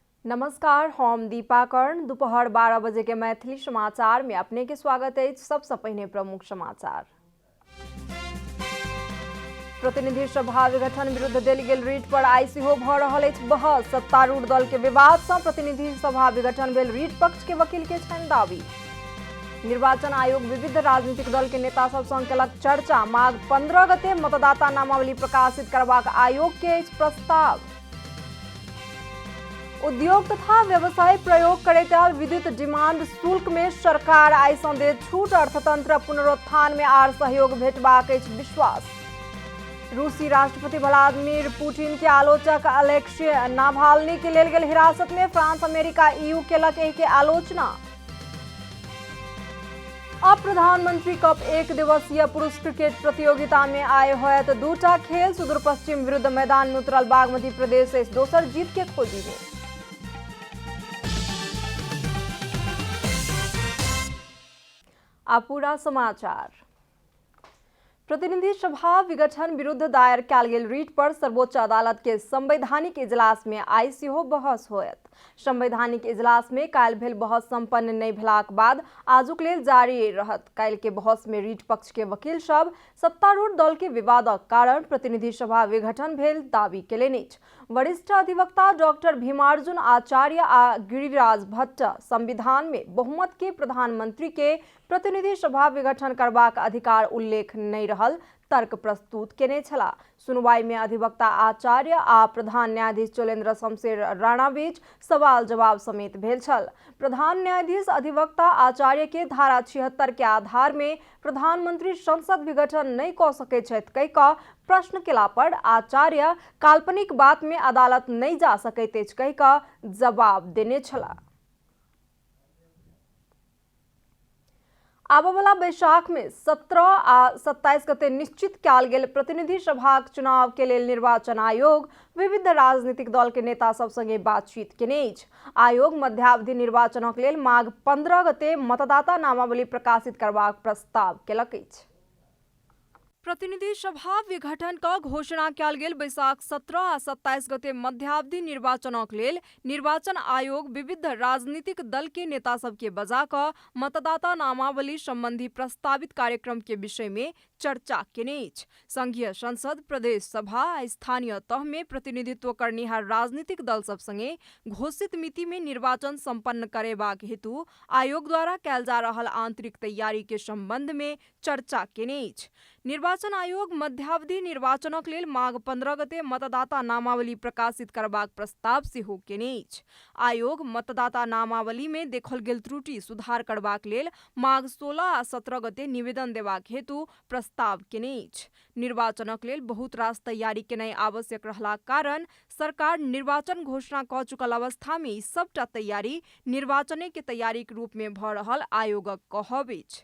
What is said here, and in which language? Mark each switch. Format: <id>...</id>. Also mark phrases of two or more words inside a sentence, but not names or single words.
<mai>नमस्कार, हम दीपा कर्ण। दोपहर 12 बजे के मैथिली समाचार में अपने के स्वागत है। सबसे पहले प्रमुख समाचार। प्रतिनिधि सभा विघटन विरुद्ध देल गेल रीट पर आई सेहो भ रहल अछि बहस। सत्तारूढ़ दल के विवाद से प्रतिनिधि सभा विघटन भेल, रीट पक्ष के वकील के छनि दावी। निर्वाचन आयोग विविध राजनीतिक दल के नेता सब संग केलक चर्चा। माघ 15 गते मतदाता नामावली प्रकाशित करबाक आयोग के अछि प्रस्ताव। उद्योग तथा व्यवसाय प्रयोग करैत आयल विद्युत डिमांड शुल्क में सरकार आइ सँ देत छूट। अर्थतंत्र पुनरुत्थान में आर सहयोग भेटबाक अछि विश्वास। रूसी राष्ट्रपति व्लादिमीर पुतिन के आलोचक अलेक्सी नावाल्नी के लेल गेल हिरासत में फ्रांस, अमेरिका, ईयू केलक एहि के आलोचना। अब प्रधानमंत्री कप 1 दिवसीय पुरुष क्रिकेट प्रतियोगिता में आए होयत दूटा खेल। सुदूर पश्चिम विरुद्ध मैदान में उतरल बागमती प्रदेश इस दोसर जीत के खोजी में। पूरा समाचार। प्रतिनिधि सभा विघटन विरुद्ध दायर कयल गेल रीट पर सर्वोच्च अदालत के संवैधानिक इजलास में आई सेहो बहस होयत। संवैधानिक इजलास में काल्हि भेल बहस संपन्न नहि भेलाक बाद आजुक लेल जारी रहत। काल्हि के बहस में रीट पक्ष के वकील सब सत्तारूढ़ दल के विवादक कारण प्रतिनिधि सभा विघटन भेल दावी केलनि अछि। वरिष्ठ अधिवक्ता डॉक्टर भीमार्जुन आचार्य आ गिरिराज भट्ट संविधान में बहुमत के प्रधानमंत्री के प्रतिनिधि सभा विघटन करबाक अधिकार उल्लेख नहीं रहल तर्क प्रस्तुत केने छला। सुनवाई में अधिवक्ता आचार्य आ प्रधान न्यायाधीश चोलेन्द्र शमशेर राणा बीच सवाल जवाब समेत भेल छल। प्रधान न्यायाधीश अधिवक्ता आचार्य के धारा 76 के आधार में प्रधानमंत्री संसद विघटन नहीं क सकै छथि कहि कऽ प्रश्न केला पर आचार्य काल्पनिक बात में अदालत नहीं जा सकैत अछि कहि कऽ जवाब देने छला। आबय वाला बैसाख में 17 आ 27 गते निश्चित कयल गेल प्रतिनिधि सभाक चुनाव के लेल निर्वाचन आयोग विविध राजनीतिक दल के नेता सब संगे बातचीत केने अछि। आयोग मध्यावधि निर्वाचनक लेल माघ 15 गते मतदाता नामावली प्रकाशित करबाक प्रस्ताव केलक अछि। प्रतिनिधि सभा विघटन का घोषणा कयल गेल बैसाख 17 आ 27 गते मध्यावधि निर्वाचनक लेल निर्वाचन आयोग विविध राजनीतिक दल के नेता सब के बजा कऽ मतदाता नामावली संबंधी प्रस्तावित कार्यक्रम के विषय में चर्चा केने अछि। संघीय संसद, प्रदेश सभा आ स्थानीय तह में प्रतिनिधित्व करनिहार राजनीतिक दल सब संगे घोषित मिति में निर्वाचन संपन्न करेबाक हेतु आयोग द्वारा कयल जा रहल आंतरिक तैयारी के संबंध में चर्चा केने अछि। निर्वाचन आयोग मध्यावधि निर्वाचनक लेल माघ 15 गते मतदाता नामावली प्रकाशित करबाक प्रस्ताव सेहो केने अछि। आयोग मतदाता नामावली में देखल गेल त्रुटि सुधार करबाक लेल माघ 16 आ 17 गते निवेदन देबाक हेतु प्रस्ताव केने अछि। निर्वाचनक लेल बहुत रास तैयारी केनाइ आवश्यक रहलाक कारण सरकार निर्वाचन घोषणा क चुकल अवस्था में ई सबटा तैयारी निर्वाचने के तैयारी के रूप में भ रहल आयोगक कहब अछि।</mai>